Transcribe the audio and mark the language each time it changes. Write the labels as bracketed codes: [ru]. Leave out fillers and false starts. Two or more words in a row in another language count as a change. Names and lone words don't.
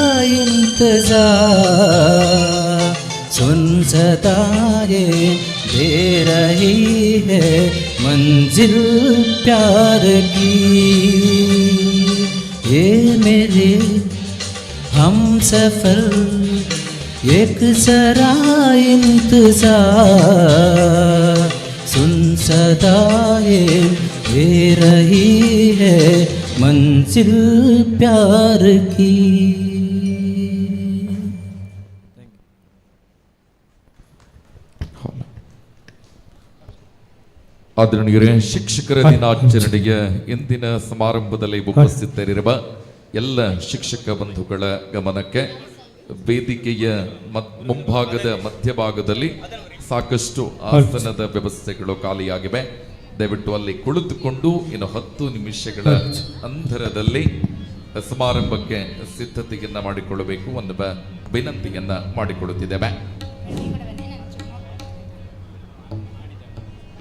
[hi] इंतजार सुन सदाएं दे रही है मंजिल प्यार की ये मेरे हम सफर एक जरा इंतजार सुन सदाएं दे रही है मंजिल प्यार की [kn] ಆದರಣೀಯರೇ ಶಿಕ್ಷಕರ ದಿನಾಚರಣೆಯ ಇಂದಿನ ಸಮಾರಂಭದಲ್ಲಿ ಉಪಸ್ಥಿತರಿರುವ ಎಲ್ಲ ಶಿಕ್ಷಕ ಬಂಧುಗಳ ಗಮನಕ್ಕೆ ವೇದಿಕೆಯ ಮುಂಭಾಗದ ಮಧ್ಯಭಾಗದಲ್ಲಿ ಸಾಕಷ್ಟು ಆಸನದ ವ್ಯವಸ್ಥೆಗಳು ಖಾಲಿಯಾಗಿವೆ ದಯವಿಟ್ಟು ಅಲ್ಲಿ ಕುಳಿತುಕೊಂಡು ಇನ್ನು 10 ನಿಮಿಷಗಳ ಅಂತರದಲ್ಲಿ ಸಮಾರಂಭಕ್ಕೆ ಸಿದ್ಧತೆಯನ್ನ ಮಾಡಿಕೊಳ್ಳಬೇಕು ಒಂದು ವಿನಂತಿಯನ್ನ ಮಾಡಿಕೊಳ್ಳುತ್ತಿದ್ದೇವೆ.